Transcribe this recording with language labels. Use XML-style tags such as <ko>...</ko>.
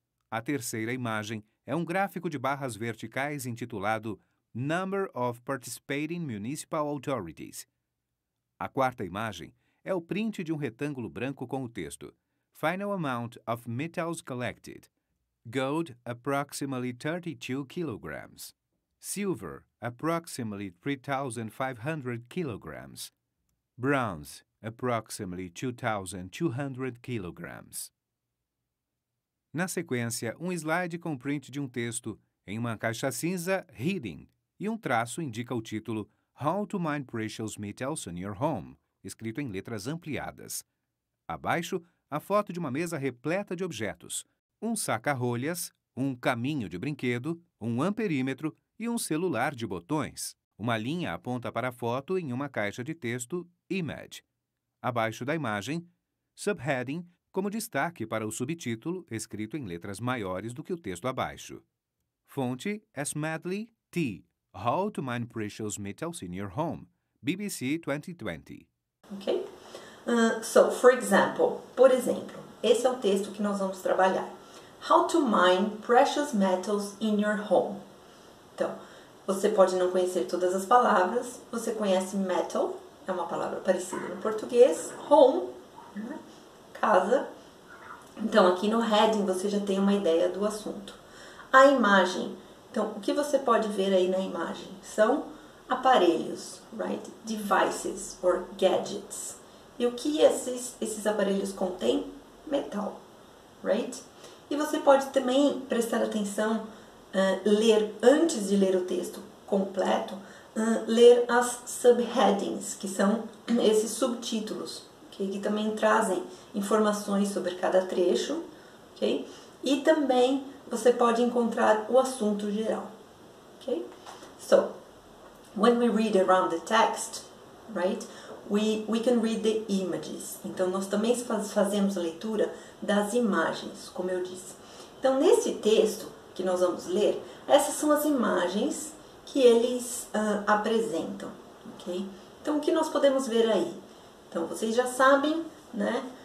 <pt>A terceira imagem é um gráfico de barras verticais intitulado</pt> <en>Number of Participating Municipal Authorities.</en> <pt>A quarta imagem é o print de um retângulo branco com o texto</pt> <en>Final Amount of Metals Collected. Gold, approximately 32 kilograms. Silver, approximately 3,500 kilograms. Bronze, approximately 2,200 kilograms.</en> <pt>Na sequência, um slide com print de um texto em uma caixa cinza Hidden e um traço indica o título</pt> <en>How to Mine Precious Metals in Your Home,</en> <pt>escrito em letras ampliadas. Abaixo, a foto de uma mesa repleta de objetos, um saca-rolhas, um caminho de brinquedo, um amperímetro e um celular de botões. Uma linha aponta para a foto em uma caixa de texto Image. Abaixo da imagem, Subheading, como destaque para o subtítulo, escrito em letras maiores do que o texto abaixo.</pt> <en>Fonte Smedley T. How to Mine Precious Metals in Your Home, BBC 2020. Ok? So, for example,</en> <pt>por exemplo, esse é o texto que nós vamos trabalhar.</pt> <en>How to mine precious metals in your home.</en> <pt>Então, você pode não conhecer todas as palavras, você conhece metal, é uma palavra parecida no português, home, né? Casa. Então, aqui no heading você já tem uma ideia do assunto. A imagem, então, o que você pode ver aí na imagem? São aparelhos,</pt> <en>right? Devices or gadgets.</en> <pt>E o que esses aparelhos contêm? Metal, right? E você pode também prestar atenção, ler, antes de ler o texto completo, ler as subheadings, que são esses subtítulos, okay? Que também trazem informações sobre cada trecho, okay? E também você pode encontrar o assunto geral, okay?</pt> <en>So, when we read around the text, right, we can read the images.</en> <pt>Então, nós também fazemos a leitura das imagens, como eu disse. Então, nesse texto que nós vamos ler, essas são as imagens que eles apresentam, ok? Então, o que nós podemos ver aí? Então, vocês já sabem, né?</pt>